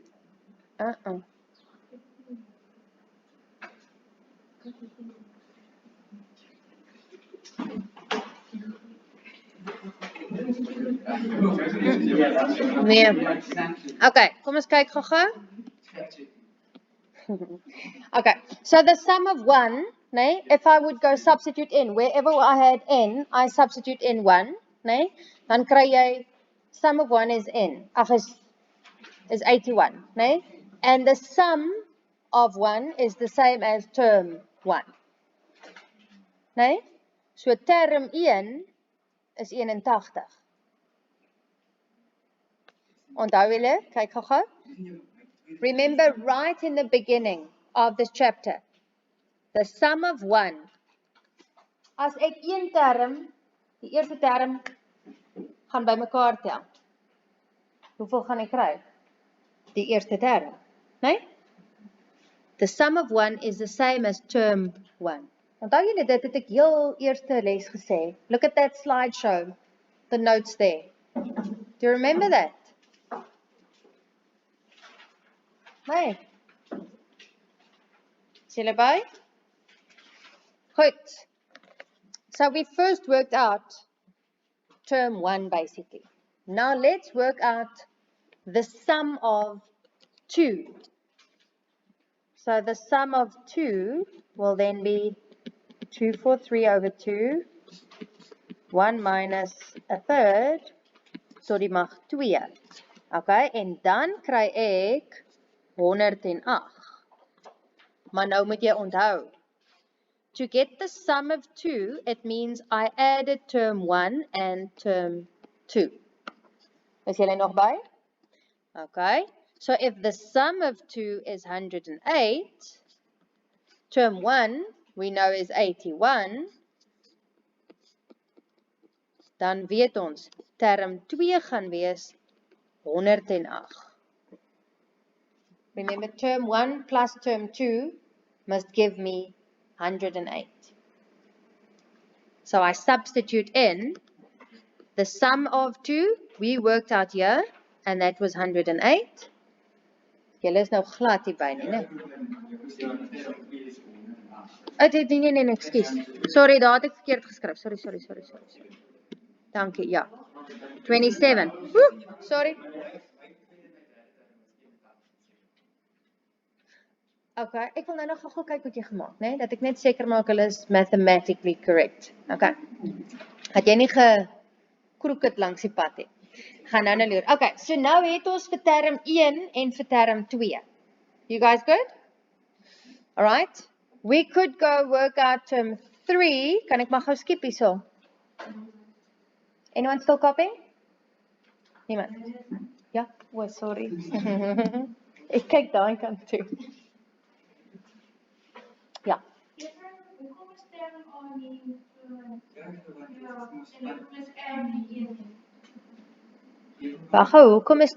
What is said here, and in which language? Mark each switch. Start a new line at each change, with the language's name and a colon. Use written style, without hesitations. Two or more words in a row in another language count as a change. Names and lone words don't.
Afrikaans: Nee. Okay, kom ons kyk gou-gou.
English: Okay, so the sum of 1, nee, if I would go substitute in, wherever I had n, I substitute in 1,
Afrikaans: nee, dan kry jy,
English: sum of 1 is n,
Afrikaans: is 81, nee,
English: and the sum of 1 is the same as term 1, nee, so term 1 is 81.
Afrikaans: Onthou julle, kyk gou-gou.
English: Remember, right in the beginning of this chapter, the sum of 1.
Afrikaans: As ek een term, die eerste term, gaan by mekaar tel. Hoeveel gaan ek kry? Die eerste term, nee?
English: The sum of 1 is the same as term 1.
Afrikaans: Onthou julle, dit het ek heel eerste les gesê.
English: Look at that slideshow, the notes there. Do you remember that?
Afrikaans: Nee. Is julle by? Goed.
English: So we first worked out term 1 basically. Now let's work out the sum of 2. So the sum of 2 will then be 243 over 2, 1 minus a third, so
Afrikaans: die mag
English: 2.
Afrikaans: Okay, en dan kry ek 108. Maar nou moet jy onthou,
English: to get the sum of 2, it means I added term 1 and term 2.
Afrikaans: Is julle nog by?
English: Okay, so if the sum of 2 is 108, term 1 we know is 81,
Afrikaans: dan weet ons, term 2 gaan wees 108.
English: Remember, term 1 plus term 2 must give me 108. So I substitute in the sum of 2, we worked out here, and that was 108.
Afrikaans: Julle is nou glad hier by nie, né? Nee, ekskuus. Sorry, daar het ek verkeerd geskryf. Sorry. Dankie, ja. 27. Sorry. Okay, ek wil nou nog gou kyk wat jy gemaak, né? Dat ek net seker maak hulle is
English: mathematically correct.
Afrikaans: Okay. Dat jy nie gekroeket langs die pad het. Gaan nou leer. Okay, so nou het ons vir term 1 en vir term 2.
English: You guys good? All right. We could go work out term 3.
Afrikaans: Kan ek maar gou skip hierso?
English: Anyone still copying?
Afrikaans: Niemand? Ja? Oh, sorry. Ek kyk daai kant toe. Ja. Hoekom is term A nie plus R nie 1? Wag, hoekom is term A nie?